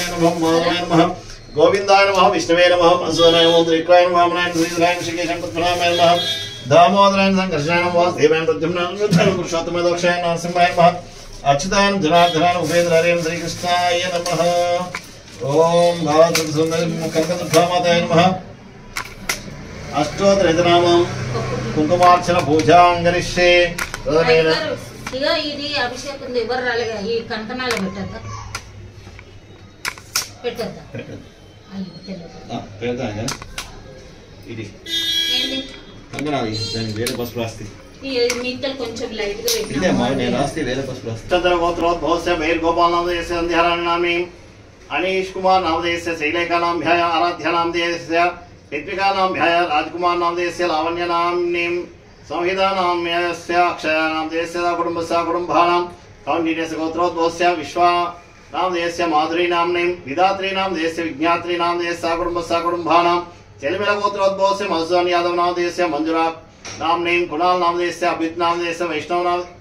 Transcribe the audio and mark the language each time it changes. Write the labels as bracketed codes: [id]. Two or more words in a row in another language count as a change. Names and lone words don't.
[sa] नमः माधवाय नमः गोविंदाय नमः विष्णवे नमः मधुसूदनाय नमः त्रिकाय नमः वामनाय श्रीधराय ऋषिकेशाय पद्मनाभाय नमः दामोदराय संकर्षणाय नमः वासुदेवाय प्रद्युम्नाय पुरुषोत्तमाय दक्षाय नरसिंहाय नमः अच्युताय जनार्दनाय उपेन्द्राय श्रीकृष्णाय नमः ओम भावसुन्दर कनकदुर्गामाताय नमः अष्टोत्तरनामं कुंकुमार्चन पूजां करिष्ये तदनेन [te] ఇగో ఇది అభిషేకం ఎవరు రాలేగా ఈ కంకణాలు పెట్టద్దా పెట్టద్దా అయ్యో పెడతాగా ఇది ఏంది కంకణాలు దాని వేరే పసుపు రాస్తి ఈ మింటల్ కొంచెం లైట్ గా పెట్టినా ఇదే మా నేను రాస్తి వేరే పసుపు రాస్తి [sa] చంద్ర గోత్రోద్భవస్య [te] బైర్ గోపాల్ నామదేశ సంధ్యారాణామి అనీష్ [sa] కుమార్ నామదేశ శైలేఖా నామధ్యాయ ఆరాధ్య నామదేశ ऋत्विका नामध्याय राजकुमार नामदेशस्य लावण्य नाम्नीं संहिता नाम्यस्य अक्षय नामदेशस्य कुटुम्बस्य कुटुम्बानां कौण्डिन्यस्य गोत्रोद्भवस्य विश्वा नामदेशस्य माधुरी नाम्नीं विधात्री नामदेशस्य विज्ञात्री नामदेशस्य कुटुम्बस्य कुटुम्बानां चलिमिल गोत्रोद्भवस्य मधुसूदन यादव नामदेशस्य मंजुरा नाम्नीं कुणाल नामदेशस्य अभित नामदेशस्य वैष्णव नाम